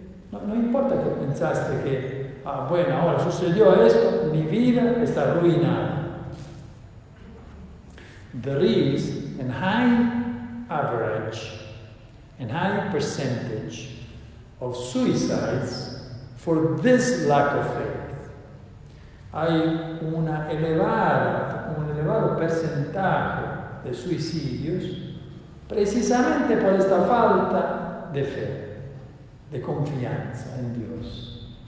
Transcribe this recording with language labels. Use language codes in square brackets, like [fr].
[es] No importa que pensaste que, bueno, ahora sucedió esto, mi vida está arruinada. [en] There is a high average and high percentage of suicides for this lack of faith. [es] Hay un elevado porcentaje de suicidios precisamente por esta falta de fe, de confianza en Dios.